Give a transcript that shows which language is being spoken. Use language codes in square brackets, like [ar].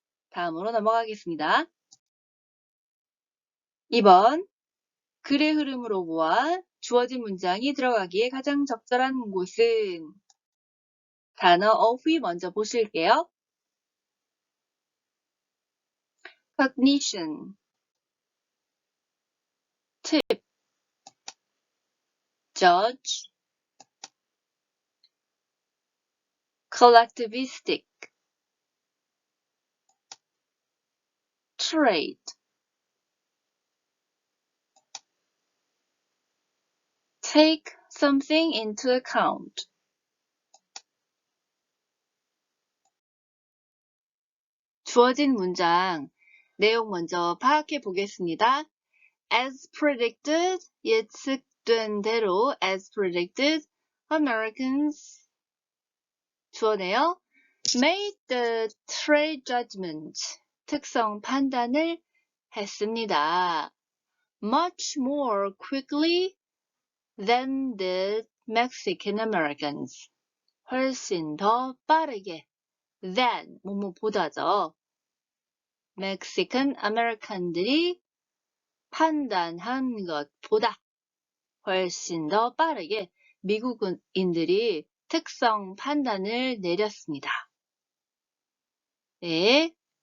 [ko] 다음으로 넘어가겠습니다. 2번 글의 흐름으로 보아 주어진 문장이 들어가기에 가장 적절한 곳은 단어 of이 먼저 보실게요. [en] cognition, tip, judge, collectivistic, trait, take something into account. [ko] 주어진 문장 내용 먼저 파악해 보겠습니다. [en] As predicted, [ko] 예측된 대로 [en] as predicted, Americans [ko] 주어네요. [en] Made the trade judgment, [ko] 특성 판단을 했습니다. [en] Much more quickly than the Mexican Americans. [ko] 훨씬 더 빠르게 than, 뭐뭐보다죠. Mexican American들이 판단한 것보다 훨씬 더 빠르게 미국인들이 특성 판단을 내렸습니다. 네.